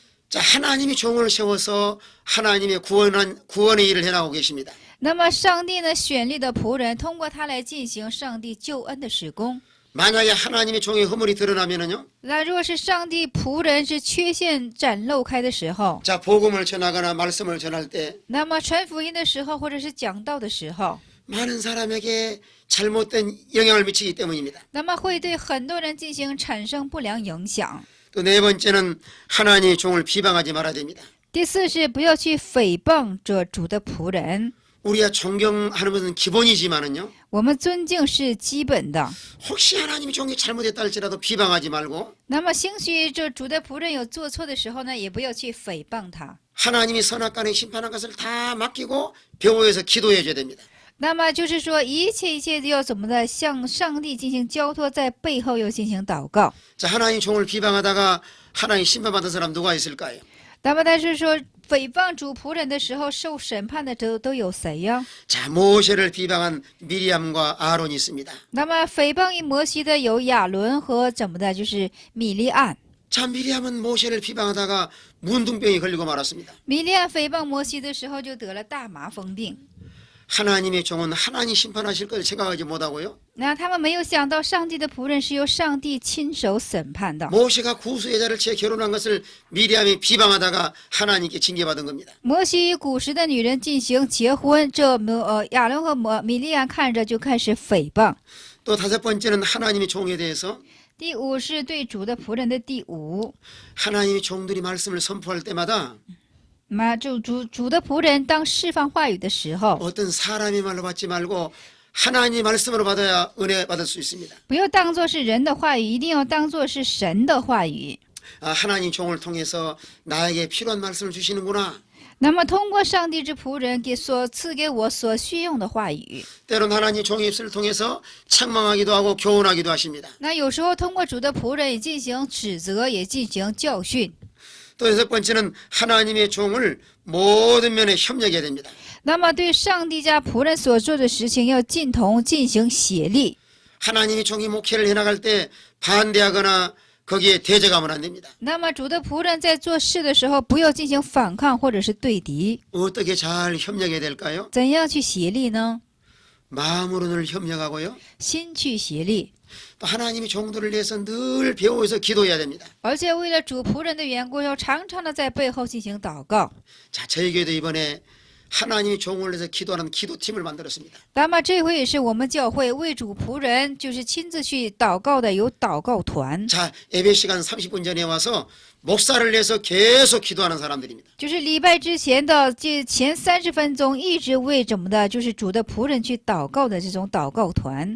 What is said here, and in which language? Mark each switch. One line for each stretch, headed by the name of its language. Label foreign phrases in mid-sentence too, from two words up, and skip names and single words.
Korean: 자, 하나님이 종을 세워서 하나님의 구원의 일을 해나가고 계십니다.
Chinese: 那么上帝呢选立的仆人，通过他来进行上帝救恩的施工。
Korean: 만약에 하나님의 종의 허물이 드러나면은요.
Chinese: 那若是上帝仆人之缺陷展露开的时候，
Korean: 자, 복음을 전하거나 말씀을 전할 때
Chinese: 那么传福音的时候，或者是讲道的时候，
Korean: 많은 사람에게 잘못된 영향을 미치기 때문입니다.
Chinese: 那么会对很多人进行产生不良影响。
Korean: 또 네 번째는 하나님의 종을 비방하지 말아야 됩니다.
Chinese: 第四是不要去诽谤这主的仆人。
Korean: 우리가 존경하는 것은 기본이지만은요.
Chinese: 我们尊敬是基本的，
Korean: 혹시 하나님의 종이 잘못했다 할지라도 비방하지 말고
Chinese: 那么兴许这主的仆人有做错的时候呢，也不要去诽谤他。
Korean: 하나님이 선악간에 심판한 것을 다 맡기고 배후에서 기도해 줘야 됩니다.
Chinese: 那么就是说，一切都要怎么的向上帝进行交托，在背后又进行祷告。
Korean: 자, 하나님 종을 비방하다가 하나님 심판받은 사람 누가 있을까요?
Chinese: 那么但是说诽谤主仆人的时候，受审判的都有谁呀？
Korean: 자, 모세를 비방한 미리암과 아론이 있습니다.
Chinese: 那么诽谤以摩西的有亚伦和怎么的，就是米利暗。
Korean: 자, 미리암은 모세를 비방하다가 문둥병이 걸리고 말았습니다.
Chinese: 米利暗诽谤摩西的时候，就得了大麻风病。
Korean: 하나님의 종은 하나님 심판하실 걸 생각하지 못하고요.
Chinese: 那他们没有想到，上帝的仆人是由上帝亲手审判的。
Korean: 모세가 구수여자를 채 결혼한 것을 미리암이 비방하다가 하나님께 징계받은 겁니다.
Chinese: 摩西与古时的女人进行结婚，这亚伦和米利暗看着就开始诽谤。
Korean: 또 다섯 번째는 하나님의 종에 대해서
Chinese: 第五是对主的仆人的第五。
Korean: 하나님의 종들이 말씀을 선포할 때마다
Chinese: 那主的仆人当释放话语的时候，
Korean: 어떤 사람의 말로 받지 말고 하나님의 말씀으로 받아야 은혜 받을 수 있습니다.
Chinese: 不要当作是人的话语，一定要当作是神的话语。
Korean: 아, 하나님 종을 통해서 나에게 필요한 말씀을 주시는구나.
Chinese: 那么通过上帝之仆人赐给我所需用的话语，
Korean: 때론 하나님 종의 입술을 통해서 책망하기도 하고 교훈하기도 하십니다.
Chinese: 那有时候通过主的仆人也进行指责，也进行教训。
Korean: 또 여섯 번째는 하나님의 종을 모든 면에 협력해야 됩니다.
Chinese: 那么对上帝家仆人所做的事情，要尽同进行协力。
Korean: 하나님의 종이 목회를 해나갈 때 반대하거나 거기에 대적하면 안 됩니다.
Chinese: 那么主的仆人在做事的时候，不要进行反抗或者是对敌。
Korean: 어떻게 잘 협력해야 될까요?
Chinese: 怎样去协力呢？
Korean: 마음으로 늘 협력하고요.
Chinese: 心去协力。
Korean: 또 하나님의 종들을 위해서 늘 배워서 기도해야 됩니다.
Chinese: 而且为了主仆人的缘故，要常常的在背后进行祷告。
Korean: 자, 저희 교회도 이번에 하나님의 종을 위해서 기도하는 기도팀을 만들었습니다.
Chinese: 那么这回也是我们教会为主仆人，就是亲自去祷告的，有祷告团，
Korean: 자, 예배 시간 30분 전에 와서 목사를 위해서 계속 기도하는 사람들입니다.
Chinese: 就是礼拜之前的这前30分钟一直为怎么的，就是主的仆人去祷告的这种祷告团。